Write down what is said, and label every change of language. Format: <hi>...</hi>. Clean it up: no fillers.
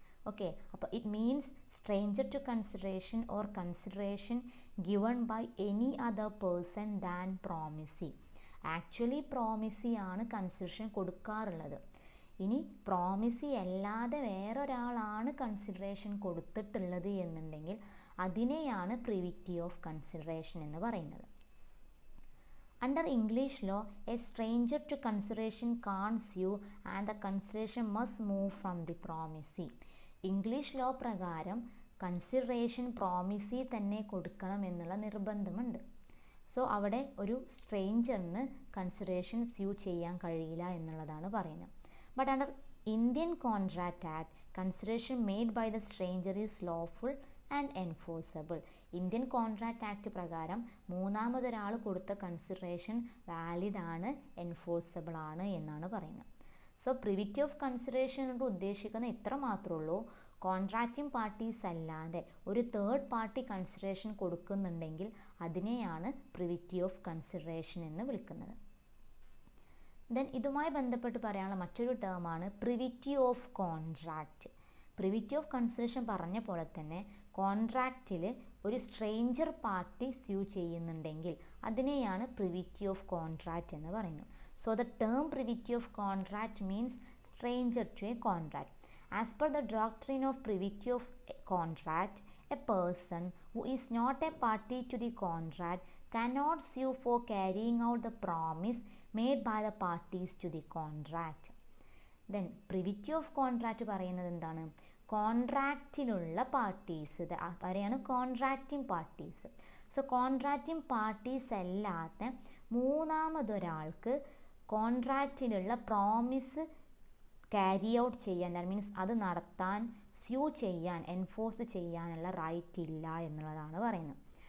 <en>okay,</en> <ml>അപ്പോൾ</ml> <en>It means stranger to consideration or consideration given by any other person than promisee.</en> <ml>Actually promisee ആണ് consideration കൊടുക്കാറുള്ളത്. ഇനി promisee അല്ലാതെ വേറൊരാളാണ് consideration കൊടുത്തിട്ടുള്ളത് എന്നുണ്ടെങ്കിൽ അതിനെയാണ് പ്രിവിറ്റി ഓഫ് കൺസിഡറേഷൻ എന്ന് പറയുന്നത്.</ml> <en>Under English law, a stranger to consideration can't sue and the consideration must move from the promisee.</en> <ml>English law പ്രകാരം കൺസിഡറേഷൻ പ്രോമിസി തന്നെ കൊടുക്കണം എന്നുള്ള നിർബന്ധമുണ്ട്. സോ അവിടെ ഒരു സ്ട്രേഞ്ചറിന് കൺസിഡറേഷൻ സ്യൂ ചെയ്യാൻ കഴിയില്ല എന്നുള്ളതാണ് പറയുന്നത്.</ml> <en>But under Indian contract act, consideration made by the stranger is lawful and enforceable.</en> <ml>Indian contract act പ്രകാരം മൂന്നാമതൊരാൾ കൊടുത്ത കൺസിഡറേഷൻ വാലിഡ് ആണ്, എൻഫോഴ്സബിൾ ആണ് എന്നാണ് പറയുന്നത്. സോ പ്രിവിറ്റി ഓഫ് കൺസിഡറേഷൻ കൊണ്ട് ഉദ്ദേശിക്കുന്ന ഇത്ര മാത്രമേ ഉള്ളൂ, കോൺട്രാക്റ്റിംഗ് പാർട്ടീസ് അല്ലാതെ ഒരു തേർഡ് പാർട്ടി കൺസിഡറേഷൻ കൊടുക്കുന്നുണ്ടെങ്കിൽ അതിനെയാണ് പ്രിവിറ്റി ഓഫ് കൺസിഡറേഷൻ എന്ന് വിളിക്കുന്നത്. ദെൻ ഇതുമായി ബന്ധപ്പെട്ട് പറയാനുള്ള മറ്റൊരു ടേമാണ് privity of contract. Privity of consideration പറഞ്ഞ പോലെ തന്നെ കോൺട്രാക്റ്റിൽ ഒരു സ്ട്രേഞ്ചർ പാർട്ടി സ്യൂ ചെയ്യുന്നുണ്ടെങ്കിൽ അതിനെയാണ് പ്രിവിറ്റി ഓഫ് കോൺട്രാക്റ്റ് എന്ന് പറയുന്നത്.</ml> <en>So the term privity of contract means stranger to a contract. As per the doctrine of privity of contract, a person who is not a party to the contract cannot sue for carrying out the promise made by the parties to the contract. Then privity of contract</en> <ml>പറയുന്നത് എന്താണ്? കോൺട്രാക്റ്റിലുള്ള parties അവരെയാണ് contracting parties. So contracting parties അല്ലാത്ത മൂന്നാമതൊരാൾക്ക് കോൺട്രാക്റ്റിലുള്ള promise carry out ചെയ്യാൻ,</ml> <en>that means</en> <ml>അത് നടത്താൻ, sue ചെയ്യാൻ, enforce ചെയ്യാനുള്ള right ഇല്ല എന്നുള്ളതാണ് പറയുന്നത്.</ml>